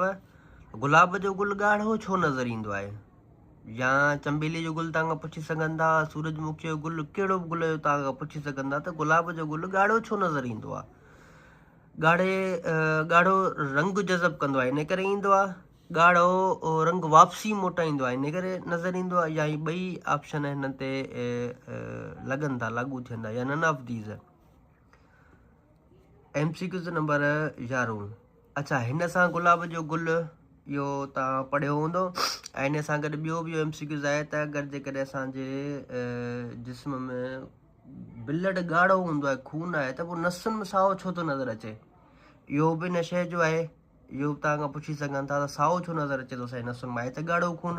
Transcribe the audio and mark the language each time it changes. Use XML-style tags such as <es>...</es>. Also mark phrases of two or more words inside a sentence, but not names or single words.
<sd>गुलाब जो गुलु ॻाढ़ो छो नज़र ईंदो आहे? या चंबेली जो गुलु तव्हां पुछी सघंदा, सूरजमुखी जो गुलु, कहिड़ो बि गुल जो तव्हां पुछी सघंदा त गुलाब जो गुलु ॻाढ़ो छो नज़र ईंदो आहे? ॻाढ़ो रंग जज़ब कंदो आहे, इन करे ईंदो आहे। ॻाढ़ो रंग वापसी मोटाईंदो आहे, इन करे नज़र ईंदो आहे। या ही ॿई ऑप्शन हिन ते लॻनि था, लागू थियनि था, या</sd> <en>none of these.</en> <sd>MCQ नंबर 11, अच्छा, हिन सां गुलाब जो गुल इहो तव्हां पढ़ियो हूंदो। ऐं हिन सां गॾु ॿियो बि MCQs आहे त अगरि जेकॾहिं असांजे जिस्म में ब्लड ॻाढ़ो हूंदो आहे, खून आहे, त पोइ नसुनि में साओ छो थो नज़र अचे? इहो बि हिन शइ जो आहे, इहो बि तव्हां खां पुछी सघनि था त साओ छो नज़र अचे थो असांजे नसुनि में, आहे त ॻाढ़ो खून।</sd>